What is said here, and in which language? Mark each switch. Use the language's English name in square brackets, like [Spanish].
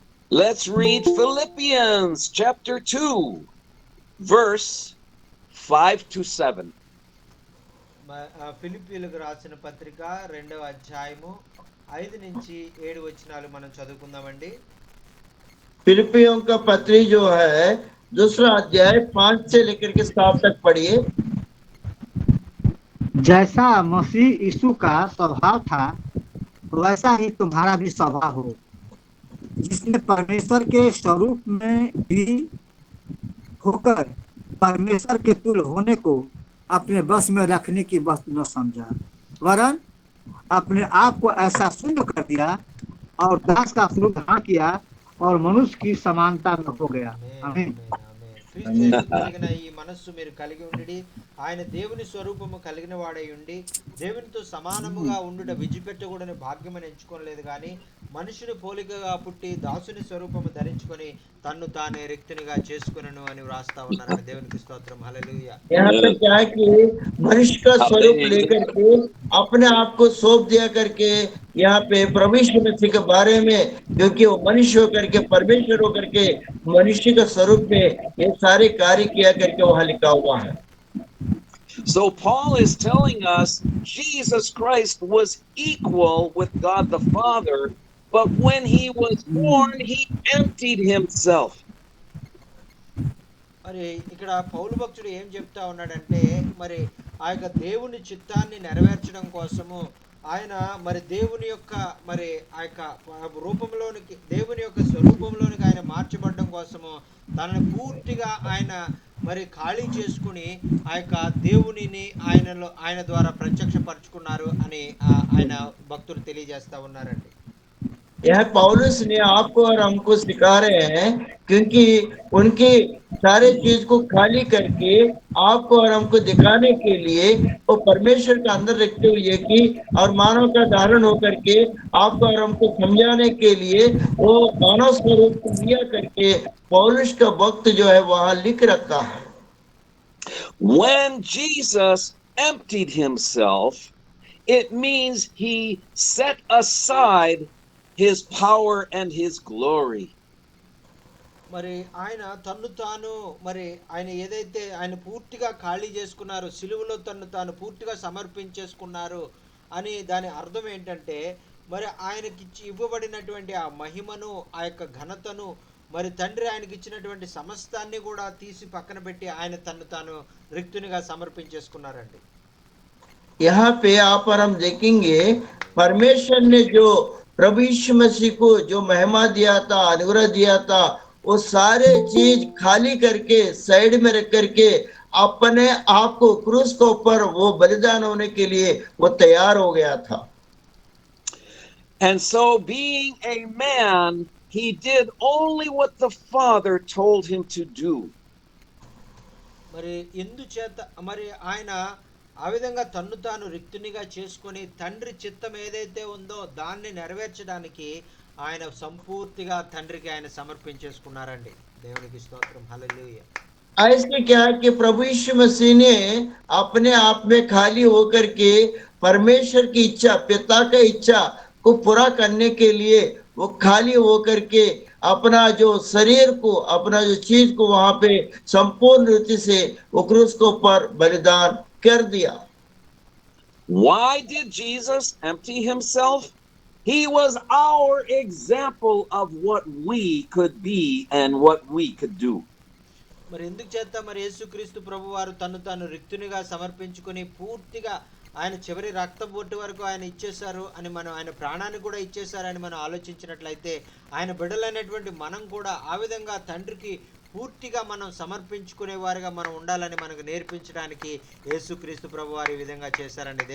[English] Let's read Philippians chapter 2, verse 5 to 7. [Telugu] ఫిలిప్పీలకు రాసిన పత్రిక 2వ అధ్యాయము 5 నుంచి 7 వచనాలు మనం చదువుకుందామండి. [Hindi] फिलिपियों का पत्री जो है 2रा अध्याय 5 से लेकर के 7 तक पढ़िए। जैसा मसीह यीशु का स्वभाव था वैसा ही तुम्हारा भी स्वभाव हो, जिसने परमेश्वर के स्वरूप में भी होकर परमेश्वर के तुल्य होने को अपने बस में रखने की वस्तु न समझा, वरन अपने आप को ऐसा शून्य कर दिया और दास का स्वरूप धारण किया और मनुष्य की समानता में हो गया। आमीन। [Telugu] క్రీస్తు యేసు కలిగిన ఈ మనస్సు మీరు కలిగి ఉండి ఆయన దేవుని స్వరూపము కలిగిన వాడై ఉండి దేవునితో సమానముగా ఉండుట విడిచిపెట్టకూడని భాగ్యమని ఎంచుకోలేదు, కానీ మనుషుని పోలికగా పుట్టి దాసుని స్వరూపము ధరించుకొని తన్ను తానే రిక్తునిగా చేసుకునను అని వ్రాస్తా ఉన్నారని. దేవునికి స్తోత్రం. హల్లెలూయా. [Hindi] यहाँ पे क्या है कि मनुष्य का स्वरूप लेकर के अपने आप को सौंप दिया करके यहाँ पे प्रभु यीशु मसीह के बारे में, क्योंकि वो मनुष्य होकर के परमेश्वर होकर के मनुष्य के स्वरूप में ये सारे कार्य किया करके वहां लिखा हुआ है। [English] So Paul is telling us Jesus Christ was equal with God the Father, but when he was born, he emptied himself. [Telugu] మరి ఇక్కడ పౌలు భక్తుడు ఏం చెప్తా ఉన్నాడంటే మరి ఆ యొక్క దేవుని చిత్తాన్ని నెరవేర్చడం కోసము ఆయన మరి దేవుని యొక్క మరి ఆ యొక్క రూపంలోనికి, దేవుని యొక్క స్వరూపంలోనికి ఆయన మార్చబడడం కోసము తనను పూర్తిగా ఆయన మరి ఖాళీ చేసుకుని ఆ యొక్క దేవునిని ఆయన ద్వారా ప్రత్యక్షపరుచుకున్నారు అని ఆయన భక్తులు తెలియజేస్తా ఉన్నారండి. [Hindi] यह पौलुस ने आपको और हमको सिखा रहे हैं, क्योंकि उनकी सारे चीज को खाली करके आपको और हमको दिखाने के लिए वो परमेश्वर का अंदर रखते हुए कि और मानव का धारण होकर के आपको और हमको समझाने के लिए वो मानव स्वरूप को लिया करके पौलुस का वक्त जो है वहां लिख रखा है। [English] When Jesus emptied himself, it means he set aside his power and his glory. [Telugu] మరి ఆయన తన్ను తాను మరి ఆయన ఏదైతే ఆయన పూర్తిగా ఖాళీ చేసుకున్నారో, సిలువలో తన్ను తాను పూర్తిగా సమర్పించేసుకున్నారు అని దాని అర్థం ఏంటంటే, మరి ఆయనకి ఇవ్వబడినటువంటి ఆ మహిమను, ఆ యొక్క ఘనతను, మరి తండ్రి ఆయనకి ఇచ్చినటువంటి సమస్తాన్ని కూడా తీసి పక్కన పెట్టి ఆయన తన్ను తాను రిక్తునిగా సమర్పించేసుకున్నారండి. [Hindi] यहाँ पे आप और हम देखेंगे, परमेश्वर ने जो प्रभु यीशु मसीह को जो महिमा दिया था, अनुग्रह दिया था, वो सारे चीज खाली करके साइड में रख करके अपने आप को क्रूस के ऊपर वो बलिदान होने के लिए वो तैयार हो गया था। [English] And so, being a man, he did only what the Father told him to do. [Telugu] మరి ఎందుచేత మరి ఆయన ఆ విధంగా తన్ను తాను రిక్తునిగా చేసుకొని తండ్రి చిత్తం ఏదైతే ఉందో దాన్ని నెరవేర్చడానికి ఆయన సంపూర్తిగా తండ్రికి ఆయన సమర్పించేసుకున్నారండి. దేవునికి స్తోత్రం, హల్లెలూయా. [Hindi] ऐसे क्या है कि प्रभु यीशु मसीह ने अपने आप में खाली होकर के परमेश्वर की इच्छा, पिता का इच्छा को पूरा करने के लिए वो खाली होकर के अपना जो शरीर को, अपना जो चीज को वहां पे संपूर्ण रीति से वो क्रूस के ऊपर बलिदान कर दिया। [English] Why did Jesus empty himself? He was our example of what we could be and what we could do. [Telugu] మరి ఎందుకు చేత మరి యేసుక్రీస్తు ప్రభు వారు తను తాను రిక్తునిగా సమర్పించుకొని పూర్తిగా ఆయన చివరి రక్త బొట్టు వరకు ఆయన ఇచ్చేశారు అని మనం, ఆయన ప్రాణాన్ని కూడా ఇచ్చేశారని మనం ఆలోచించినట్లయితే, ఆయన బిడ్డలైనటువంటి మనం కూడా ఆ విధంగా తండ్రికి పూర్తిగా మనం సమర్పించుకునే వారిగా మనం ఉండాలని మనకు నేర్పించడానికి యేసుక్రీస్తు ప్రభు వారు ఈ విధంగా చేశారండి.